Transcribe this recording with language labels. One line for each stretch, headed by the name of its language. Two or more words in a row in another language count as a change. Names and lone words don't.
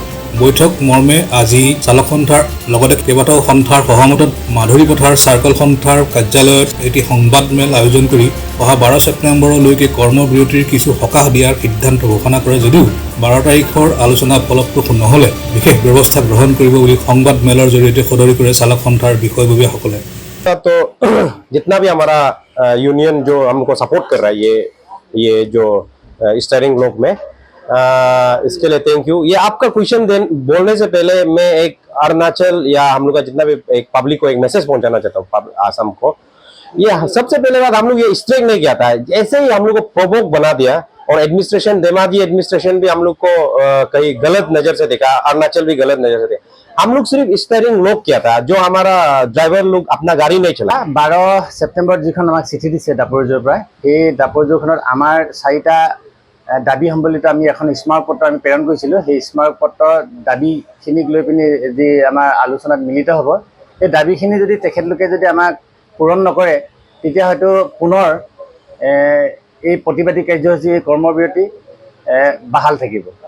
Assamese: বৈঠক মৰ্মে আজি চালক সন্থাৰ লগতে কেইবাটাও সন্থাৰ সহমতত মাধুৰী পথাৰ চাৰ্কল সন্থাৰ কাৰ্যালয়ত এটি সংবাদমেল আয়োজন কৰি অহা 12 ছেপ্টেম্বৰলৈকে কৰ্মবিৰতিৰ কিছু সকাহ দিয়াৰ সিদ্ধান্ত ঘোষণা কৰে যদিও 12 তাৰিখৰ আলোচনা ফলপ্ৰসূ নহ'লে বিশেষ ব্যৱস্থা গ্ৰহণ কৰিব বুলি সংবাদমেলৰ জৰিয়তে সদৰি কৰে চালক সন্থাৰ বিষয়ববীয়াসকলে।
Hindi: तो जितना भी हमारा यूनियन जो हमको सपोर्ट कर रहा है ये जो
English: steering block
Hindi: में इसके लिए
English: thank you.
Hindi: ये आपका क्वेश्चन बोलने से पहले मैं एक अरुणाचल या हम लोग का जितना भी एक पब्लिक को एक मैसेज पहुंचाना चाहता हूँ आसाम को। ये सबसे पहले बात हम लोग ये स्ट्राइक नहीं किया था, ऐसे ही हम लोग को प्रोवोक बना दिया और एडमिनिस्ट्रेशन धेमाजी एडमिनिस्ट्रेशन भी हम लोग को कहीं गलत नजर से देखा, अरुणाचल भी गलत नजर से देखा। हम लोग सिर्फ
English: steering lock
Hindi: किया था, जो हमारा ड्राइवर लोग अपना गाड़ी नहीं चला।
Assamese: 12 ছেপ্টেম্বৰ যিখন আমাক চিঠি দিছে দাপৰজুৰ পৰা, এই দাপৰজুৰখনত আমাৰ 4টা দাবী সম্বলিত আমি এখন স্মাৰকপত্ৰ আমি প্ৰেৰণ কৰিছিলোঁ। সেই স্মাৰকপত্ৰৰ দাবীখিনিক লৈ পিনি যি আমাৰ আলোচনাত মিলিত হ'ব, সেই দাবীখিনি যদি তেখেতলোকে যদি আমাক পূৰণ নকৰে তেতিয়া হয়তো পুনৰ এই প্ৰতিবাদী কাৰ্যসূচী কৰ্মবিৰতি বাহাল থাকিব।